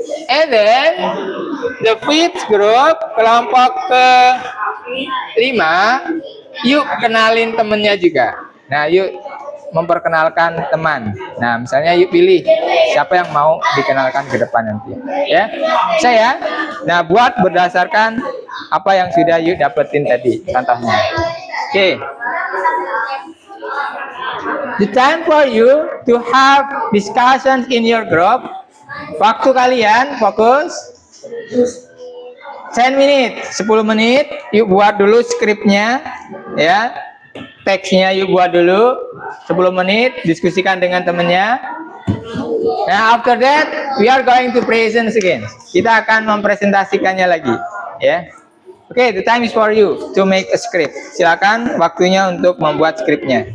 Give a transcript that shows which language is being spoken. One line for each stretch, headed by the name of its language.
English: And then the fifth group,
Indonesian: kelompok ke 5, yuk kenalin temennya juga. Nah, yuk memperkenalkan teman. Nah, misalnya yuk pilih siapa yang mau dikenalkan ke depan nanti. Ya, saya. Nah, buat berdasarkan apa yang sudah yuk dapetin tadi, contohnya. Oke.
English: The time for you to have discussions in your group.
Indonesian: Waktu kalian fokus 10 menit, 10 menit. Yuk buat dulu skripnya, ya. Teksnya yuk buat dulu 10 menit, diskusikan dengan temennya.
English: Nah, after that we are going to present again.
Indonesian: Kita akan mempresentasikannya lagi, ya.
English: Oke, the time is for you to make a script.
Indonesian: Silakan, waktunya untuk membuat skripnya.